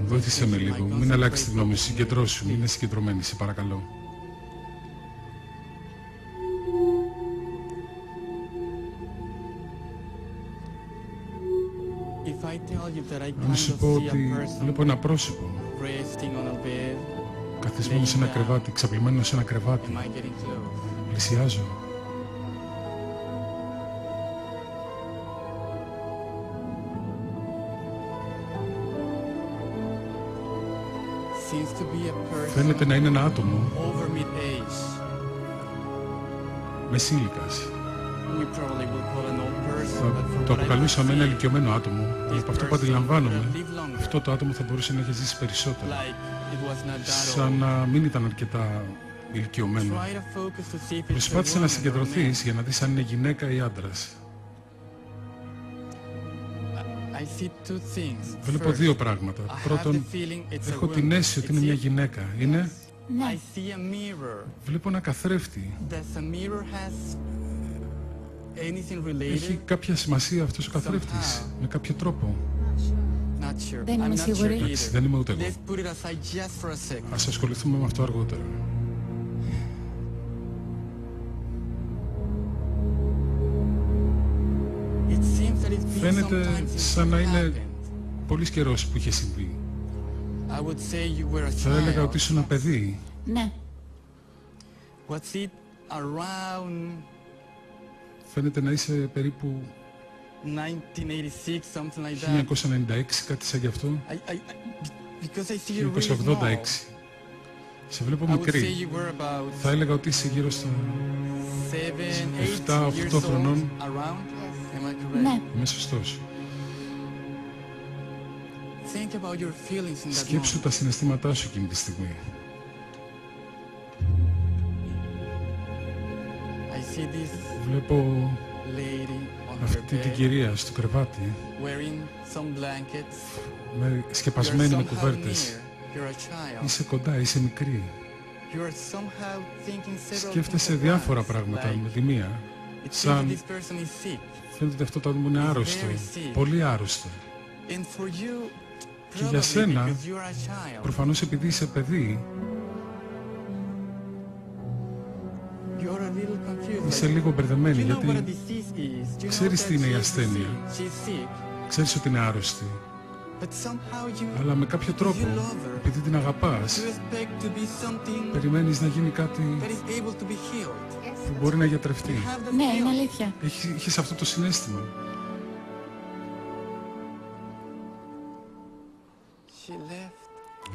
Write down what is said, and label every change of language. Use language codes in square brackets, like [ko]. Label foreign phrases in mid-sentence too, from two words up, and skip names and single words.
[el] Βοήθησε με λίγο. Μην αλλάξεις τη γνώμη σου. [en] Concentrate, [el] Συγκεντρώσου. Μην είναι [en] please. [el] συγκεντρωμένη, σε παρακαλώ. [en] If I tell you that I [el] Αν [en] kind [el] σου [en] of [el] πω [en] see a [el] ότι [en] person [el] βλέπω ένα πρόσωπο [en] resting on a bed, [el] καθισμένο σε ένα κρεβάτι, ξαπλωμένο σε ένα κρεβάτι, [en] am I getting close? [el] πλησιάζω. [en] Seems to be a person [el] Φαίνεται να είναι ένα άτομο [en] over mid-age. [el] μεσήλικας. [en] We probably will call an old person, but [el] Θα [en] for [el] το [en] what I [el] αποκαλούσαμε ένα [en] see, [el] ηλικιωμένο άτομο. Αλλά από αυτό που αντιλαμβάνομαι, [en] live longer. [el] αυτό το άτομο θα μπορούσε να έχει ζήσει περισσότερο. [en] Like it was not that [el] Σαν [en] old. [el] να μην ήταν αρκετά ηλικιωμένο. [en] Try to focus to see if it's a [el] Προσπάθησε να [en] woman or a [el] συγκεντρωθείς [en] man. [el] για να δεις αν είναι γυναίκα ή άντρας. [en] I see two things. [el] Βλέπω [en] First, [el] δύο πράγματα. [en] I have [el] Πρώτον, [en] the feeling it's a [el] έχω [en] woman. [el] την αίσθηση ότι είναι [en] It's [el] μια [en] it. [el] γυναίκα. Είναι, Ναι. [en] I see a mirror. [el] βλέπω ένα καθρέφτη. [en] Does the mirror has anything [el] Έχει [en] related? [el] κάποια σημασία αυτός ο καθρέφτης, με κάποιο τρόπο. [en] Not sure. [el] Δεν είμαι [en] I'm not [el] σίγουρη. [en] sure [el] Εντάξει, [en] either. [el] δεν είμαι ούτε εγώ. [en] Let's put it aside just for a second. [el] Ας ασχοληθούμε με αυτό αργότερα. [en] It seems that it's been some [el] Φαίνεται [en] time since [el] σαν [en] it [el] να είναι [en] happened. [el] πολύς καιρός που είχε συμβεί. [en] I would say you were a [el] Θα έλεγα ότι [en] child. [el] ήσουν ένα παιδί. Ναι. [en] Was it around [el] Φαίνεται να είσαι περίπου [en] 1986, something like that? [el] 1996, κάτι σαν γι' αυτό. [en] Because I see you're really small. [el] 1986. Σε βλέπω [en] I would say [el] μικρή. [en] you were about [el] Θα έλεγα ότι είσαι γύρω στα [en] 7, 8 [el] 7-8 [en] years old [el] χρονών. [en] around. Yes. Am I correct? [el] Ναι. Είμαι σωστός. [en] Think about your feelings in that [el] Σκέψου [en] moment. [el] τα συναισθήματά σου εκείνη τη στιγμή. [en] I see this [el] Βλέπω [en] lady on her [el] αυτή την [en] bed [el] κυρία στο κρεβάτι, [en] wearing some blankets. [el] σκεπασμένη με [en] You're somehow [el] κουβέρτες. [en] near. You're a child. [el] Είσαι κοντά, είσαι μικρή. [en] You're somehow thinking several [el] Σκέφτεσαι [en] things at [el] διάφορα [en] once, [el] πράγματα [en] like, [el] με τη μία. [en] it seems that [el] Σαν [en] this person is sick. [el] φαίνεται ότι αυτό το άτομο είναι άρρωστο, πολύ άρρωστο. [en] And for you, [el] Και για [en] probably [el] σένα, [en] because you are a child, [el] προφανώς επειδή είσαι παιδί, [en] you're a little confused. [el] είσαι [en] Like, [el] λίγο μπερδεμένη, [en] you know what a [el] γιατί [en] disease is. You know [el] ξέρεις [en] that [el] τι είναι η [en] she's [el] ασθένεια. [en] sick. She's sick. [el] Ξέρεις ότι είναι άρρωστη. [en] But somehow you, [el] Αλλά με κάποιο τρόπο, [en] you love her. [el] επειδή την αγαπάς, [en] You expect to be something [el] περιμένεις να γίνει κάτι [en] that is able to be healed. Yes. [el] που μπορεί να γιατρευτεί. [en] Have the [el] Ναι, είναι feeling. αλήθεια. Είχες αυτό το συναίσθημα. [en] She left